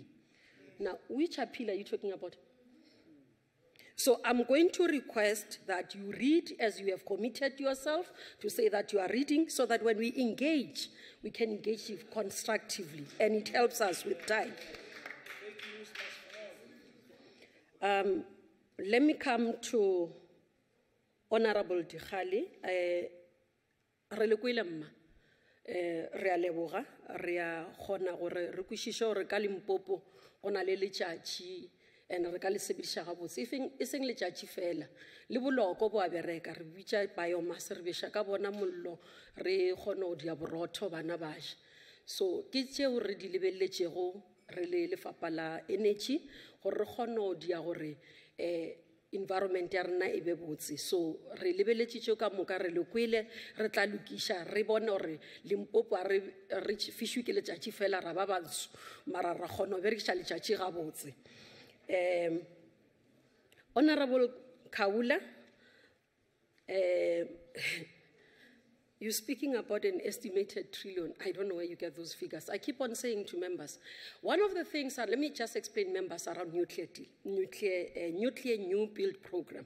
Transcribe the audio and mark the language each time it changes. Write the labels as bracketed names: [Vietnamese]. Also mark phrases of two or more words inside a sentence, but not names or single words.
[English] Now, which appeal are you talking about? So I'm going to request that you read as you have committed yourself to say that you are reading, so that when we engage, we can engage constructively, and it helps us with time. Let me come to Honourable Dikhali. [Northern Sotho] Re le kwile mma. Re a leboga, re a kgona gore re kwešiše gore ka Limpopo go na le letšatši and re ka le sebediša gabotse e seng letšatši fela le boloko bo a bereka re bitša biomass re beša ka bona mollo re kgone go dia borotho bana ba ja. So ke tšeo re di lebelletšego re le lefapha la energy gore re kgone go dia gore environment ya rena e be botse. So re lebeletšitšo ka moka re le kwele re tla lokiša re bone gore Limpopo re fišwe ke letšatši fela ra ba bantsho mara ra kgona go berekiša letšatši gabotse. [English] Honourable Kaula, You're speaking about an estimated trillion. I don't know where you get those figures. I keep on saying to members, one of the things, let me just explain members around nuclear new build program.